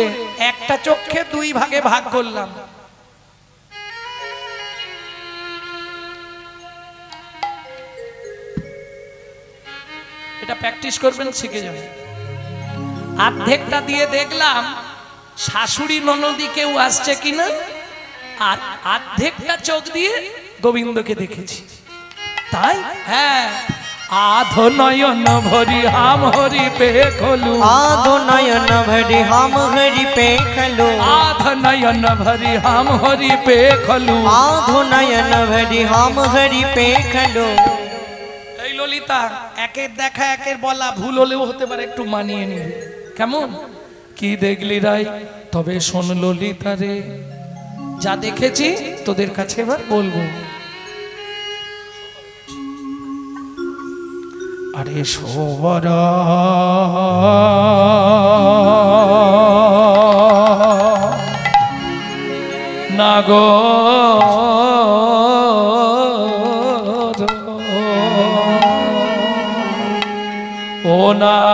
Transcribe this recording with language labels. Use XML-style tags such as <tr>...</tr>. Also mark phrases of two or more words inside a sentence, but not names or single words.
<bn>একটা চোখকে দুই ভাগে ভাগ করলাম। এটা প্র্যাকটিস করবেন, শিখে যাবেন। অর্ধেকটা দিয়ে দেখলাম শাশুড়ি ননদি কেউ আসছে কিনা, আর অর্ধেকটা চোখ দিয়ে গোবিন্দকে দেখেছি। তাই হ্যাঁ,</bn> <hi>आधो नयन भरी हम हरि पे खोलू, आधो नयन भरी हम हरि पे खलू, आधो नयन भरी हम हरि पे खोलू, आधो नयन भरी हम हरि पे खलू।</hi> <bn>এই ললিতা, একের দেখা একের বলা ভুল হলেও হতে পারে, একটু মানিয়ে নিবি। কেমন? কি দেখলি রাই? তবে শোন ললিতা রে, যা দেখেছি তোদের কাছে এবার বলবো। আরে শোভর নাগো ও না</bn>